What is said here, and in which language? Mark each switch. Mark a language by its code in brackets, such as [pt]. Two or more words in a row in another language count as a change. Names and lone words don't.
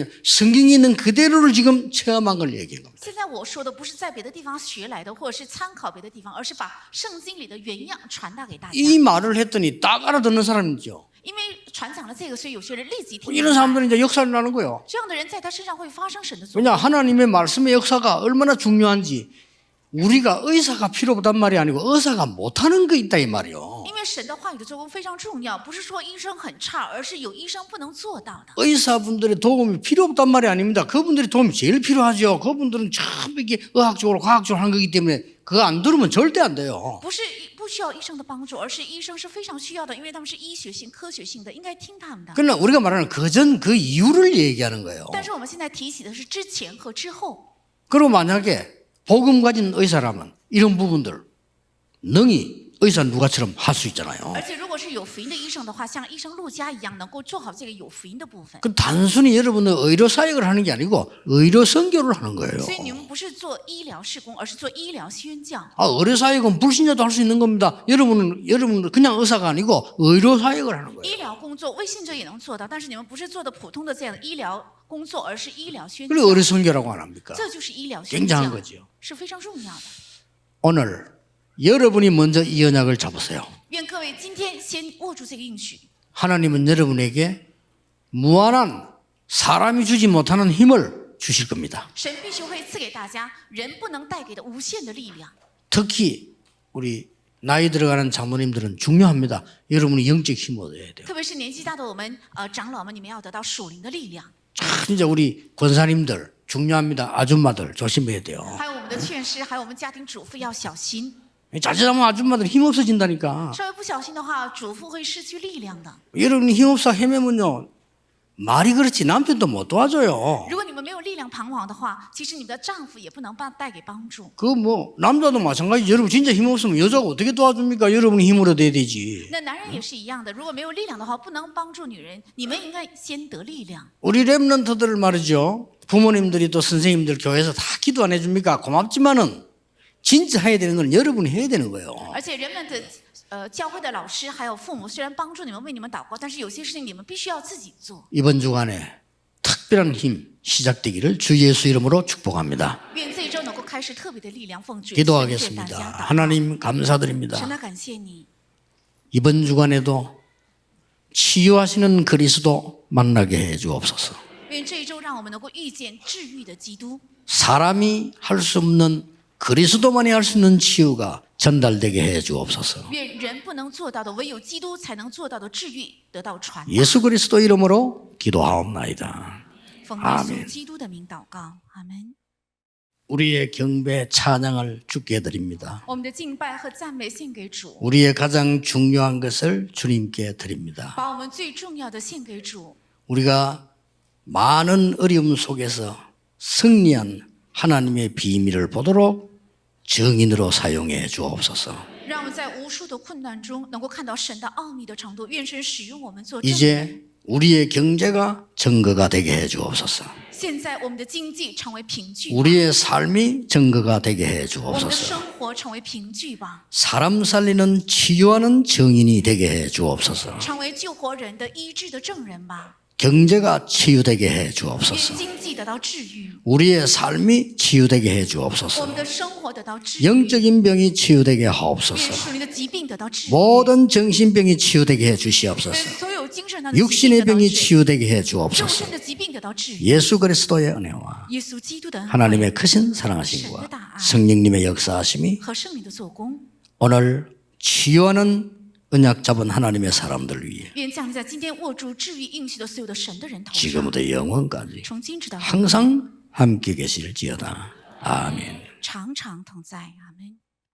[ko] 성경에 있는 그대로를 지금 체험한 걸 얘기한 겁니다. [zh] 现在我说的不是在别的地方学来的，或者是参考别的地方，而是把圣经里的原样传达给大家。 [ko] 이 말을 했더니 딱 알아듣는 사람이죠. [zh] 因为传讲了这个，所以有些人立即听明 [ko] 이런 [zh] 白。 [ko] 사람들은 이제 역사를 나는 거예요. [zh] 这样的人在他身上会发生神的作 [ko] 왜냐 [zh] 为。 [ko] 하나님의 말씀의 역사가 얼마나 중요한지 우리가 의사가 필요 없단 말이 아니고 의사가 못하는 거 있다 이 말이요. [zh] 因为神的话语的作工非常重要，不是说医生很差，而是有医生不能做到的。 [ko] 의사분들의 도움이 필요 없단 말이 아닙니다. 그분들이 도움이 제일 필요하죠. 그분들은 참 이게 의학적으로 과학적으로 하는 거기 때문에 그거 안 들으면 절대 안 돼요. [zh] 不需要医生的帮助，而是医生是非常需要的，因为他们是医学性、科学性的，应该听他们的。 [ko] 그러나 우리가 말하는 그전 그 이유를 얘기하는 거예요. [zh] 但是我们现在提起的是之前和之后。 [ko] 그리고 만약에 복음 가진 의사라면 이런 부분들 능히 의사 누가처럼 할 수 있잖아요. [zh] 而且如果是有福音的医生的话，像医生陆家一样，能够做好这个有福音的部分。 [ko] 그 단순히 여러분은 의료 사역을 하는 게 아니고 의료 선교를 하는 거예요. [zh] 所以你们不是做医疗事工，而是做医疗宣教。 [ko] 의료 사역은 불신자도 할 수 있는 겁니다. 여러분은 그냥 의사가 아니고 의료 사역을 하는 거예요. [zh] 医疗工作未信者也能做到，但是你们不是做的普通的这样的医疗工作，而是医疗宣教。 [ko] 그리고 의료 선교라고 안 합니까? [zh] 这就是医疗宣 [ko] 굉장한 [zh] 教， [ko] 거죠. [zh] 是非常重要的。 [ko] 오늘 여러분이 먼저 이 언약을 잡으세요. [zh] 愿各位今天先握住这个应许。 [ko] 하나님은 여러분에게 무한한 사람이 주지 못하는 힘을 주실 겁니다. [zh] 神必须会赐给大家人不能带给的无限的力量。 [ko] 특히 우리 나이 들어가는 장모님들은 중요합니다. 여러분이 영적 힘을 얻어야 돼요. [zh] 特别是年纪大的我们长老们，你们要得到属灵的力量。 [ko] 진짜 우리 권사님들 중요합니다. 아줌마들 조심해야 돼요. [zh] 还有我们的劝师，还有我们家庭主妇要小心。 [ko] 자칫하면 아줌마들 힘 없어진다니까. [zh] 稍微不小心的话，主妇会失去力量的。 [ko] 여러분이 힘 없어 헤매면요. 말이 그렇지 남편도 못 도와줘요. [zh] 如果你们没有力量彷徨的话，其实你们的丈夫也不能带给帮助。 [ko] 그 뭐 남자도 마찬가지. 여러분 진짜 힘 없으면 여자가 어떻게 도와줍니까? 여러분이 힘을 얻어야 되지. [zh] 那男人也是一样的，如果没有力量的话，不能帮助女人，你们应该先得力量。 [ko] 우리 렘넌트들 말이죠. 부모님들이 또 선생님들 교회에서 다 기도 안 해줍니까? 고맙지만은 진짜 해야 되는 건 여러분이 해야 되는 거예요. [zh] 而且人们的教会的老师还有父母虽然帮助你们为你们祷告，但是有些事情你们必须要自己做。 [ko] 이번 주간에 특별한 힘 시작되기를 주 예수 이름으로 축복합니다. [zh] 愿这一周能够开始特别的力量奉主耶稣的名对大 [ko] 기도하겠습니다. [zh] 家祷告。 [ko] 하나님 감사드립니다. [zh] 神啊，感谢你， [ko] 이번 주간에도 치유하시는 그리스도 만나게 해 주옵소서. [zh] 愿这一周让我们能够遇见治愈的基督， [ko] 사람이 할 수 없는 그리스도만이 할 수 있는 치유가 전달되게 해 주옵소서. [zh] 愿人不能做到的，唯有基督才能做到的治愈得到传达。 [ko] 예수 그리스도 이름으로 기도하옵나이다. [zh] 奉耶 [ko] 아멘 [zh] 稣基督的名祷告，阿门。 [ko] 우리의 경배 찬양을 주께 드립니다. [zh] 我们的敬拜和赞美献给主， [ko] 우리의 가장 중요한 것을 주님께 드립니다. [zh] 把我们最重要的献给主。 [ko] 우리가 많은 어려움 속에서 승리한 하나님의 비밀을 보도록 정인으로 사용해 주옵소서. [zh] 让我们在无数的困难中能够看到神的奥秘的程度。愿神使用我们做证人。 [ko] 이제 우리의 경제가 증거가 되게 해 주옵소서. [zh] 现在我们的经济成为凭据吧， [ko] 우리의 삶이 증거가 되게 해 [zh] 我们的 [ko] 주옵소서. [zh] 生活成为凭据吧， [ko] 사람 살리는 치유하는 정인이 되게 해 주옵소서. [zh] 成为救活人的医治的证人吧。 [ko] 경제가 치유되게 해 [zh] 愿 [ko] 주옵소서. [zh] 经济得到治愈， [ko] 우리의 삶이 치유되게 해 [zh] 我 [ko] 주옵소서. [zh] 们的生活得到治愈， [ko] 영적인 병이 치유되게 [zh] 愿 [ko] 하옵소서. [zh] 属灵的疾病得到治愈， [ko] 모든 정신병이 치유되게 해 [zh] 愿 [ko] 주시옵소서. [zh] 所有精神上的疾病 [ko] 육신의 [zh] 得到 [ko] 병이 [zh] 治愈， [ko] 치유되게 해 [zh] 肉 [ko] 주옵소서. [zh] 身的疾病得到治愈。 [ko] 예수 그리스도의 은혜와 [zh] 耶稣基督的恩惠 [ko] 하나님의 크신 사랑하심과 성령님의 역사하심이 [zh] 和圣灵的做工， [ko] 오늘 치유하는 언약 잡은 하나님의 사람들 위해 [zh] 愿降临在今天握住治愈应许的所有的神的人头上， [ko] 지금부터 영원까지 [zh] 从今直到永远 [ko] 항상 함께 계실지어다. 아멘. [zh] 常常同在。阿门。